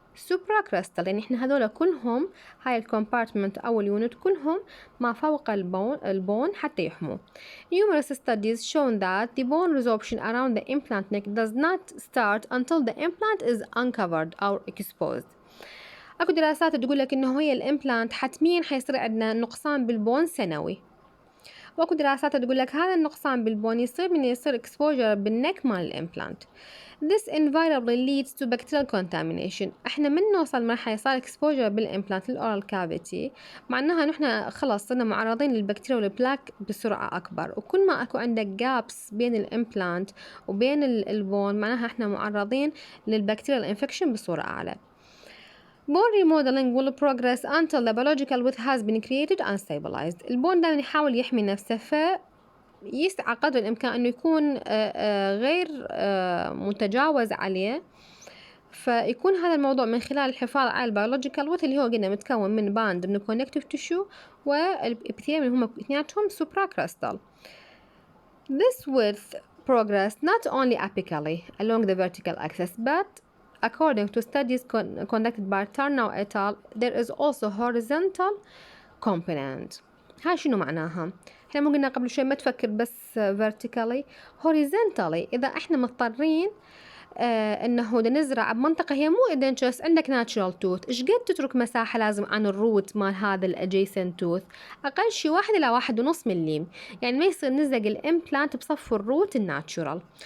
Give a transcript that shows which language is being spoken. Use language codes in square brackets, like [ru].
[ar] supracrustal، يعني إحنا هذول كلهم هاي الكومبارتمنت أو اليونت كلهم ما فوق البون حتى يحموا. [en] Numerous studies shown that the bone resorption around the implant neck does not start until the implant is uncovered or exposed. [ar] اكو دراسات تقول لك انه هي الامبلانت حتميا حيصير عندنا نقصان بالبون سنوي، واكو دراسات تقول لك هذا النقصان بالبون يصير من يصير اكسبوجر بالنك مال الامبلانت. [en] This invariably leads to bacterial contamination. [ar] احنا من نوصل مرحلة صار اكسبوجر بالامبلانت للاورال كافيتي معناها نحن خلاص صرنا معرضين للبكتيريا والبلاك بسرعة اكبر، وكل ما اكو عندك جابس بين الامبلانت وبين البون معناها احنا معرضين للبكتيريا الانفكشن بصورة اعلى. [en] Bone remodeling will progress until the biological width has been created and stabilized. [ar] البون دائما يحاول يحمي نفسه، فيسعى قدر الإمكان أنه يكون غير متجاوز عليه، فيكون هذا الموضوع من خلال الحفاظ على البيولوجيكال width اللي هو قلنا متكون من باند من connective tissue والابيثيليوم اللي هم اثنيناتهم supracrustal. [en] This width progress not only apically along the vertical axis but according to studies conducted by Tarnow et al. There is also horizontal component. [ar] هاي شنو معناها؟ احنا مو قلنا قبل شوي ما تفكر بس [en] vertically horizontally. [ar] إذا احنا مضطرين انه نزرع بمنطقة هي مو ادنتشس عندك natural tooth، ايش قد تترك مساحة لازم عن الروت مال هذا الادجيسنت توث؟ اقل شي 1 إلى 1.5 مليم، يعني ما يصير نزق الامبلانت بصف الروت الناتشورال.